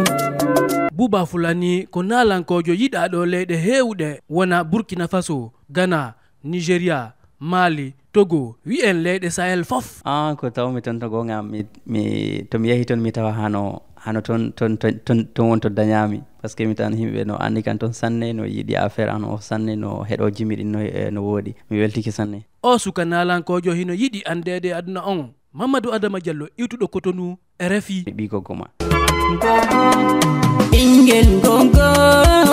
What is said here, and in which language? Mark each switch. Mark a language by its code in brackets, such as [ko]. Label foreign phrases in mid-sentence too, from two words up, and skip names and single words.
[ff] Buuba Fulani ko nalankojo yiɗaɗo leyɗe hewɗe wona Burkina Faso, Ghana, Nigeria, Mali, Togo, wi'en leyɗe Sahel fof. Ko tawmi ton to gonga to mi yehi ton mi tawa hano ton won to dañami, [fr] par ce que [ff] mi tan himɓe no andi kan ton sanne, no yiɗi affaire an o sanne, no heɗo jimi ɗin no woodi, mi weltiki sanne. O suka nalankojo hino yiɗi andede aduna on. Mamadou Adama Diallo, iwtuɗo Cotonou, RFI. ɓi goggo ma. Ɓinguel goggo.